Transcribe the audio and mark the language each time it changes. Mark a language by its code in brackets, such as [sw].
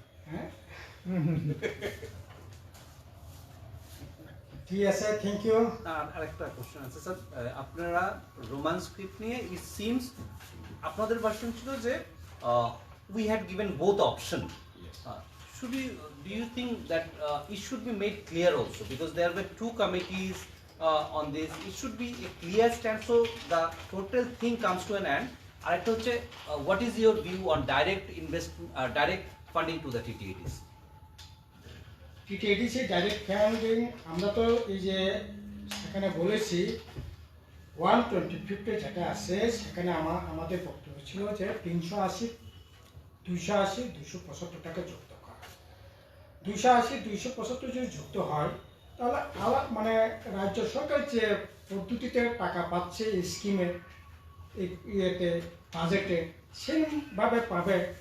[bn] হ্যাঁ, ঠিক আছে, থ্যাংক ইউ। আরেকটা কোশ্চেন আছে স্যার, আপনারা রোমান স্ক্রিপ্ট নিয়ে [en] it seems [bn] আপনাদের ভার্সন ছিল যে [en] We had given both option. Should we, do you think that it should be made clear also, because there were 2 committees on this? It should be a clear stand so the total thing comes to an end. [bn] Arekta hocche, [en] what is your view on direct funding to the TTADs? [bn] TTADC direct funding আমরা তো এই যে সেখানে বলেছি 125 যেটা আছে সেখানে আমাদের বক্তব্য ছিল যে 380, 280, 275 টাকা যুক্ত করা। 280, 275 যদি যুক্ত হয় তাহলে মানে রাজ্য সরকার যে পদ্ধতিতে টাকা পাচ্ছে এই স্কিমের ইয়েতে বাজেটে সেভাবে পাবে।